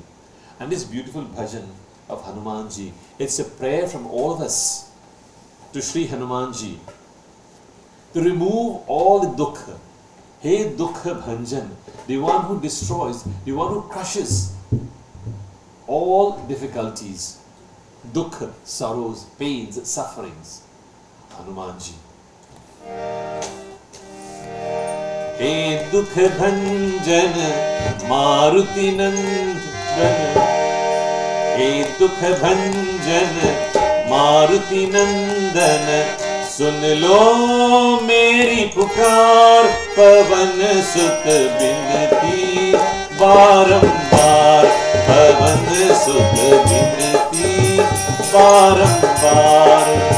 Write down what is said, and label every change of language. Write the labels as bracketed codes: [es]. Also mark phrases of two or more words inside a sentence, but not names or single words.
[en] And this beautiful bhajan of Hanumaan Ji, it's a prayer from all of us to Sri Hanumaan Ji to remove all the dukkha. [hi] हे दुख भंजन, [en] the one who destroys, the one who crushes all difficulties, dukkha, sorrows, pains, sufferings. [hi] हनुमान जी। हे दुख भंजन मारुति नंदन, हे दुख भंजन मारुति नंदन, सुन लो मेरी पुकार, पवन सुत बिनती बारंबार, पवन सुत बिनती बारंबार।